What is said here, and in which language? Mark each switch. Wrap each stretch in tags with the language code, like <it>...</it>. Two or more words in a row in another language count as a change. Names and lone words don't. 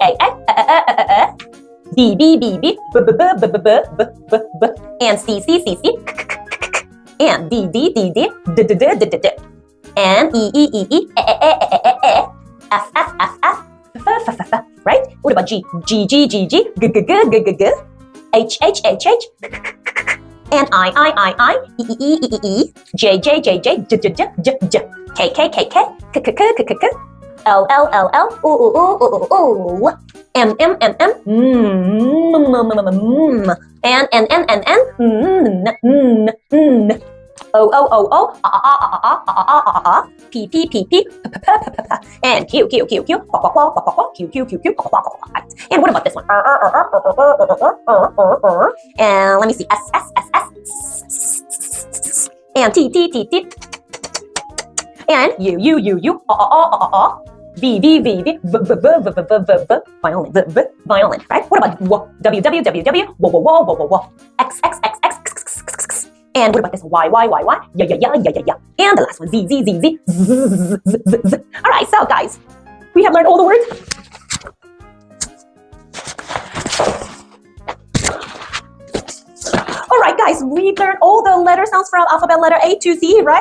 <en>B, B, B, B, B, B, B, B, B, B, B, B, and C, C, C, C, and D, D, D, D, D, D, D, D, D, D, and E, E, E, E, F, F, F, F, F, F, F, F, right? What about G? G, G, G, G, G, G, G, G, G, G, H, H, H, H, and I, E, E, E, E, E, J, J, J, J, J, J, J, J, J, K, K, K, K, K, K, K, K, K, L, L, L, L, O, O, O, O, O, O, M, M, M, M, N, N, N, N, N, O, O, O, O, P, P, P, P, P, and Q, Q, Q, Q, Q, Q, Q, Q, and what about this one? And let me see, S, S, S, S, and T, T, T, T, and U, U, U, U, V, V, V, V, V, V, V, V, V, V, violin, V, V, violin, right? What about W, W, W, W, W, W, W, W, X, X, X, X, X, and what about this Y, Y, Y, Y, yeah, yeah, yeah, yeah, yeah, yeah, and the last one, Z, Z, Z, Z, Z, Z, Z, Z. All right, so guys, we have learned all the words. All right, guys, we learned all the letter sounds from alphabet letter A to Z, right?</en>